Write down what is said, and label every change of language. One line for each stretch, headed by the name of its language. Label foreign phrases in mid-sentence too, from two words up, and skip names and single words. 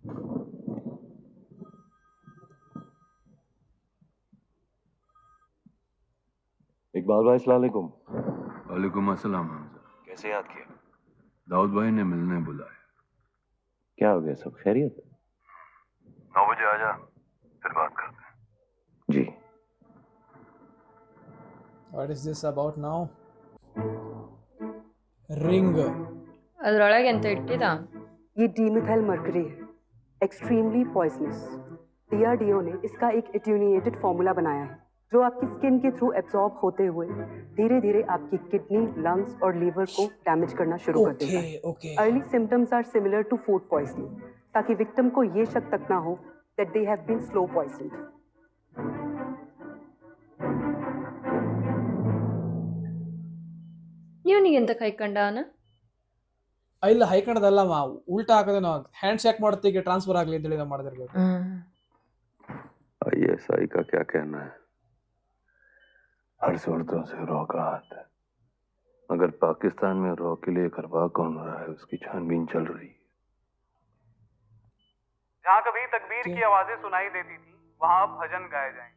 Hindi: इकबाल भाई अस्सलाम वालेकुम। वालेकुम अस्सलाम हमजा। कैसे याद किया? दाऊद भाई ने मिलने बुलाया। क्या हो गया, सब खैरियत? 9 बजे आ जा, फिर बात करते हैं। जी।
English: What is this about now? Ring.
Kannada: ಅದ್ರೊಳಗೆ ಎಂತ ಇಟ್ಟಿದ?
Hindi: ये
English: dimethyl mercury
Hindi: है,
English: extremely poisonous.
Hindi: डीआरडीओ ने इसका एक
English: attenuated formula
Hindi: बनाया है जो आपकी स्किन के
English: through absorb
Hindi: होते हुए धीरे धीरे आपकी
English: kidney, lungs
Hindi: और लीवर को डैमेज करना शुरू कर देता है।
English: early symptoms are similar to food poisoning,
Hindi: ताकि विक्टिम को ये शक तक ना हो
English: that they have been slow poisoned.
Kannada: ಇವನಿಗೆ ಎಂತ ಕೈ ಕಂಡವನ? ಇಲ್ಲ ಹೈಕಂಡದಲ್ಲಮ್ಮ, ಉಲ್ಟಾ ಹಾಕದೆ ನಾವು
English: hand shake
Kannada: ಮಾಡ್ತೀವಿ ಟ್ರಾನ್ಸ್ಫರ್ ಆಗಲಿ ಅಂತ ಹೇಳಿ ನಾವು ಮಾಡಿದಿರ್ಬೇಕು.
Hindi: ISI का क्या कहना है? हर सूरतों से रॉ का हाथ है। अगर पाकिस्तान में रॉ के लिए करवा कौन रहा है, उसकी छानबीन चल रही है। जहाँ कभी तकबीर की आवाजें सुनाई देती थी, वहाँ अब भजन गाए जाएंगे।